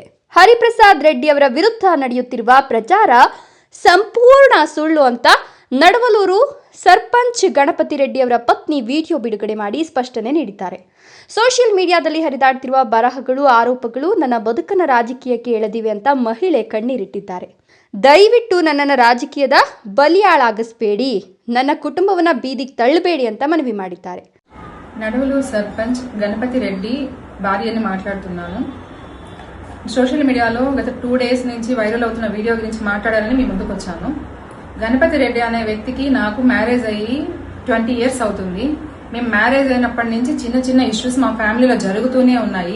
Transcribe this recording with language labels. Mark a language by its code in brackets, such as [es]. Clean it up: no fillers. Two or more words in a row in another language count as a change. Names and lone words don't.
[kn] ಹರಿಪ್ರಸಾದ್ ರೆಡ್ಡಿ ಅವರ ವಿರುದ್ಧ ನಡೆಯುತ್ತಿರುವ ಪ್ರಚಾರ ಸಂಪೂರ್ಣ ಸುಳ್ಳು ಅಂತ ನಡವಲೂರು ಸರ್ಪಂಚ್ ಗಣಪತಿ ರೆಡ್ಡಿ ಅವರ ಪತ್ನಿ ವಿಡಿಯೋ ಬಿಡುಗಡೆ ಮಾಡಿ ಸ್ಪಷ್ಟನೆ ನೀಡಿದ್ದಾರೆ. [en] social mediaದಲ್ಲಿ [kn] ಹರಿದಾಡ್ತಿರುವ ಬರಹಗಳು, ಆರೋಪಗಳು ನನ್ನ ಬದುಕನ್ನು ರಾಜಕೀಯಕ್ಕೆ ಎಳೆದಿವೆ ಅಂತ ಮಹಿಳೆ ಕಣ್ಣೀರಿಟ್ಟಿದ್ದಾರೆ. ದಯವಿಟ್ಟು ನನ್ನನ್ನು ರಾಜಕೀಯದ ಬಲಿಯಾಳಾಗಿಸಬೇಡಿ, ನನ್ನ ಕುಟುಂಬವನ್ನ ಬೀದಿಗೆ ತಳ್ಳಬೇಡಿ ಅಂತ ಮನವಿ ಮಾಡಿದ್ದಾರೆ. [te] నడవలూరు సర్పంచ్ గణపతి రెడ్డి భార్యని మాట్లాడుతున్నాను. [en] social mediaలో [te] గత 2 days నుంచి వైరల్ అవుతున్న వీడియో గురించి మాట్లాడాలని మీ ముందుకు వచ్చాను. గణపతి రెడ్డి అనే వ్యక్తికి నాకు మ్యారేజ్ అయ్యి 20 years అవుతుంది. మేము మ్యారేజ్ అయినప్పటి నుంచి చిన్న చిన్న ఇష్యూస్ మా ఫ్యామిలీలో జరుగుతూనే ఉన్నాయి.